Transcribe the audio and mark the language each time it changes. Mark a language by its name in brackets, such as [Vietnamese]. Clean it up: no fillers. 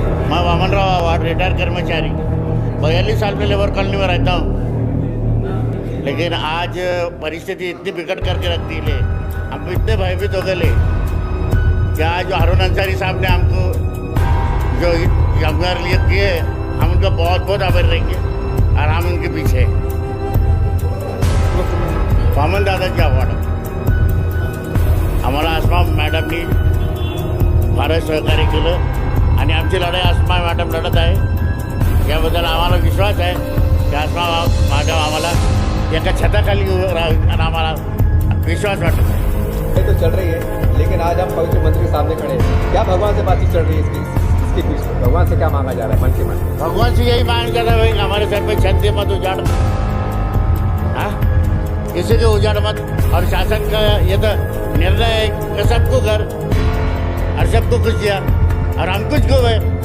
[Hindi] मैं Vaman Rao ward retire कर्मचारी 42 साल से लेबर कॉलोनी में रहता हूँ, लेकिन आज परिस्थिति इतनी बिगड़ करके रख दी ले, हम इतने भयभीत हो गए कि आज जो हारून अंसारी साहब ने हमको जो हमारे लिए किए, हम उनका बहुत बहुत आभार रहेंगे और हम उनके पीछे। [Marathi] वामन दादाजी अवॉर्ड आम्हाला आसमा मॅडमनी फारच सहकार्य केलं आणि आमची लढाई आसमा मॅडम लढत आहे, याबद्दल आम्हाला विश्वास आहे की आसमा मॅडम आम्हाला एका छताखाली आम्हाला विश्वास वाटत आहे. [Hindi] ये तो चल रही है, लेकिन आज हम पवित्र मंदिर के सामने खड़े हैं. क्या भगवान से बातचीत चल रही है इसके बीच? भगवान से क्या मांगा जा रहा है मन के मन? भगवान से यही मांग जाता है भाई हमारे सर पे छत दे मत उजाड़, हाँ किसी के उजाड़ मत. और शासन का ये तो निर्णय है कि सबको घर और सबको कुछ दिया और हम कुछ को है.